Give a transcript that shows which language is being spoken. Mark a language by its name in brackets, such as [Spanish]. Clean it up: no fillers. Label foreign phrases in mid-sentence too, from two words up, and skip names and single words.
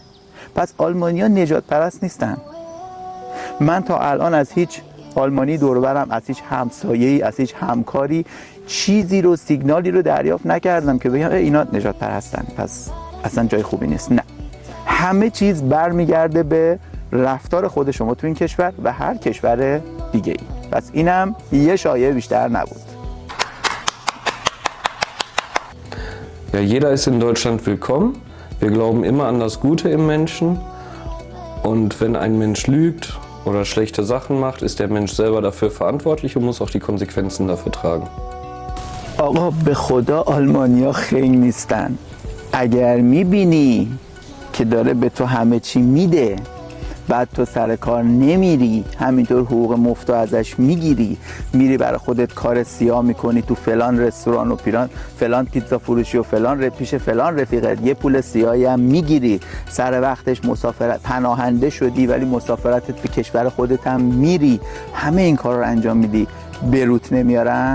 [Persian] پس آلمانی‌ها نجات پرست نیستن. من تا الان از هیچ آلمانی دور برم، از هیچ همسایه‌ای، از هیچ همکاری چیزی رو، سیگنالی رو دریافت نکردم که بگم اینا نجات پرستن پس اصلا جای خوبی نیست. نه، همه چیز برمیگرده به رفتار خود شما تو این کشور و هر کشور دیگه ای. پس اینم یه شایعه بیشتر نبود. [German] Ja, jeder ist in Deutschland willkommen. Wir glauben immer an das Gute im Menschen. Und wenn ein Mensch lügt oder schlechte Sachen macht, ist der Mensch selber dafür verantwortlich und muss auch die Konsequenzen dafür tragen. [Persian] آقا به خدا آلمانیا خنگ نیستن. اگر میبینی که داره به تو همه چی میده، بعد تو سر کار نمیری، همینطور حقوق مفت ازش میگیری، میری برای خودت کار سیاه میکنی تو فلان رستوران و فلان پیتزا فروشی و فلان پیش فلان رفیقت یه پول سیاهی هم میگیری، سر وقتش مسافرت پناهنده شدی ولی مسافرتت به کشور خودت هم میری، همه این کار رو انجام میدی، بروت نمیارن.